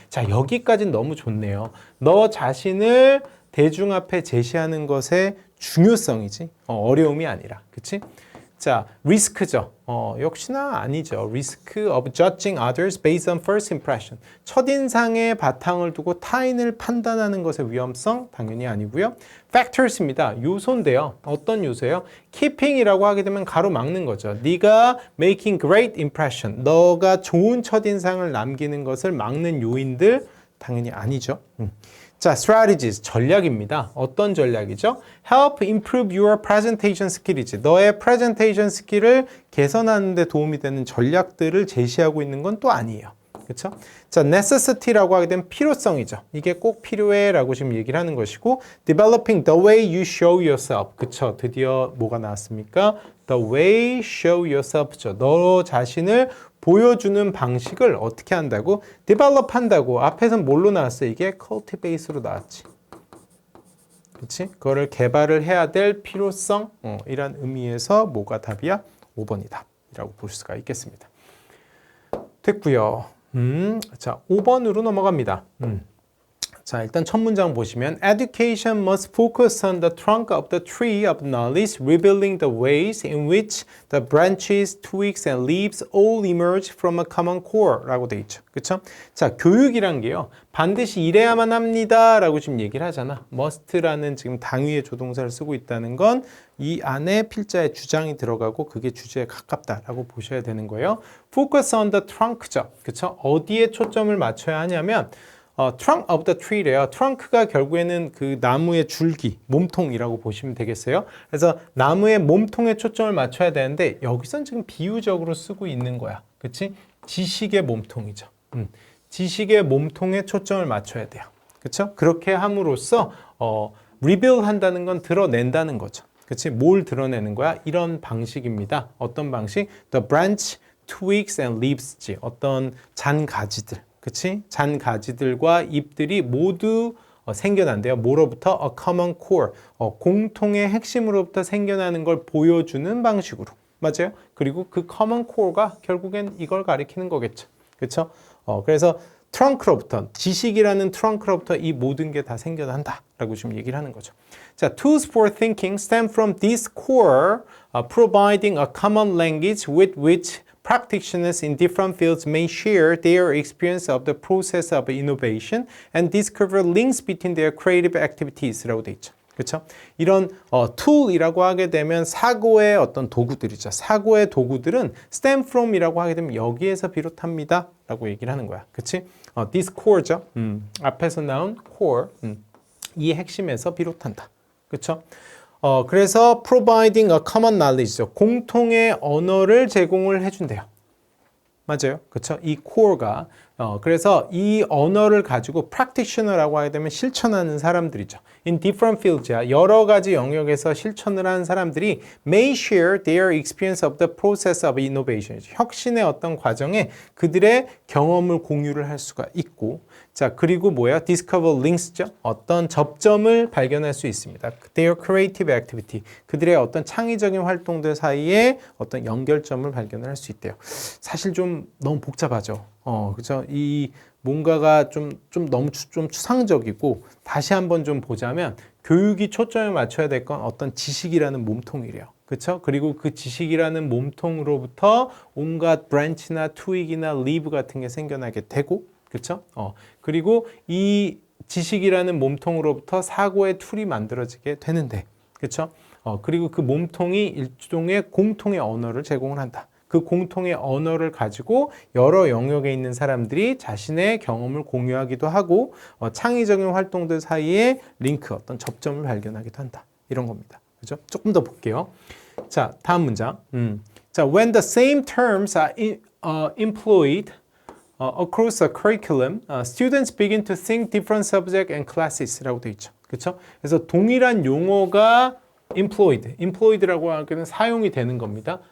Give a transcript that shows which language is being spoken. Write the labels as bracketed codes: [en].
[ko] 자, 여기까지는 너무 좋네요. 너 자신을 대중 앞에 제시하는 것의 중요성이지. 어려움이 아니라. 그치? 자, 리스크죠. 역시나 아니죠. [en] Risk of judging others based on first impression. [ko] 첫인상에 바탕을 두고 타인을 판단하는 것의 위험성 당연히 아니고요. Factors입니다. 요소인데요. 어떤 요소예요? Keeping이라고 하게 되면 가로막는 거죠. 네가 [en] making great impression. [ko] 너가 좋은 첫인상을 남기는 것을 막는 요인들 당연히 아니죠. 자, strategies, 전략입니다. 어떤 전략이죠? [en] Help improve your presentation skill이지. [ko] 너의 presentation skill을 개선하는 데 도움이 되는 전략들을 제시하고 있는 건 또 아니에요. 그렇죠? 자, necessity라고 하게 되면 필요성이죠. 이게 꼭 필요해 라고 지금 얘기를 하는 것이고 [en] developing the way you show yourself. [ko] 그쵸? 드디어 뭐가 나왔습니까? [en] The way show yourself죠. [ko] 너 자신을 보여주는 방식을 어떻게 한다고? develop 한다고. 앞에서는 뭘로 나왔어요? 이게 cultivate로 나왔지. 그치? 그거를 개발을 해야 될 필요성 이란 의미에서 뭐가 답이야? 5번이다. 라고 볼 수가 있겠습니다. 됐고요. 자, 5번으로 넘어갑니다. 자, 일단 첫 문장 보시면 [en] Education must focus on the trunk of the tree of knowledge, revealing the ways in which the branches, twigs, and leaves all emerge from a common core [ko] 라고 돼 있죠. 그쵸? 자, 교육이란 게요. 반드시 이래야만 합니다 라고 지금 얘기를 하잖아. must라는 지금 당위의 조동사를 쓰고 있다는 건 이 안에 필자의 주장이 들어가고 그게 주제에 가깝다라고 보셔야 되는 거예요. [en] Focus on the trunk죠. [ko] 그쵸? 어디에 초점을 맞춰야 하냐면 [en] trunk of the tree [ko] 래요. trunk가 결국에는 그 나무의 줄기, 몸통이라고 보시면 되겠어요. 그래서 나무의 몸통에 초점을 맞춰야 되는데 여기선 지금 비유적으로 쓰고 있는 거야. 그치? 지식의 몸통이죠. 지식의 몸통에 초점을 맞춰야 돼요. 그쵸? 그렇게 함으로써 reveal 한다는 건 드러낸다는 거죠. 그치? 뭘 드러내는 거야? 이런 방식입니다. 어떤 방식? [en] The branch, twigs and leaves지. [ko] 어떤 잔가지들. 그치? 잔가지들과 잎들이 모두 생겨난대요. 뭐로부터? [en] A common core. [ko] 공통의 핵심으로부터 생겨나는 걸 보여주는 방식으로. 맞아요? 그리고 그 common core가 결국엔 이걸 가리키는 거겠죠. 그쵸? 그래서 트렁크로부터, 지식이라는 트렁크로부터 이 모든 게 다 생겨난다 라고 지금 얘기를 하는 거죠. [en] 자, tools for thinking stem from this core, providing a common language with which practitioners in different fields may share their experience of the process of innovation and discover links between their creative activities [ko] 라고 돼 있죠. 그렇죠? 이런 tool이라고 하게 되면 사고의 어떤 도구들이죠. 사고의 도구들은 stem from이라고 하게 되면 여기에서 비롯합니다. 라고 얘기를 하는 거야. 그치? this core죠. 앞에서 나온 core. 이 핵심에서 비롯한다. 그렇죠? 그래서 [en] providing a common knowledge죠. [ko] 공통의 언어를 제공을 해준대요. 맞아요. 그렇죠? 이 core가 그래서 이 언어를 가지고 practitioner라고 하게 되면 실천하는 사람들이죠. [en] In different fields야. [ko] 여러 가지 영역에서 실천을 하는 사람들이 [en] may share their experience of the process of innovation. [ko] 혁신의 어떤 과정에 그들의 경험을 공유를 할 수가 있고 자, 그리고 뭐야? [en] discover links죠. [ko] 어떤 접점을 발견할 수 있습니다. [en] their creative activity. [ko] 그들의 어떤 창의적인 활동들 사이에 어떤 연결점을 발견할 수 있대요. 사실 좀 너무 복잡하죠. 그죠? 이 뭔가가 좀 너무 좀 추상적이고 다시 한번 좀 보자면 교육이 초점을 맞춰야 될 건 어떤 지식이라는 몸통이래요. 그렇죠? 그리고 그 지식이라는 몸통으로부터 온갖 브랜치나 트윅이나 리브 같은 게 생겨나게 되고 그렇죠? 그리고 이 지식이라는 몸통으로부터 사고의 툴이 만들어지게 되는데 그렇죠? 그리고 그 몸통이 일종의 공통의 언어를 제공을 한다. 그 공통의 언어를 가지고 여러 영역에 있는 사람들이 자신의 경험을 공유하기도 하고 창의적인 활동들 사이에 링크, 어떤 접점을 발견하기도 한다. 이런 겁니다. 그죠? 조금 더 볼게요. 자, 다음 문장. [en] 자, when the same terms are employed across a curriculum, students begin to think different subject and classes [ko] 라고 되어 있죠. 그렇죠? 그래서 동일한 용어가 employed라고 하기는 사용이 되는 겁니다.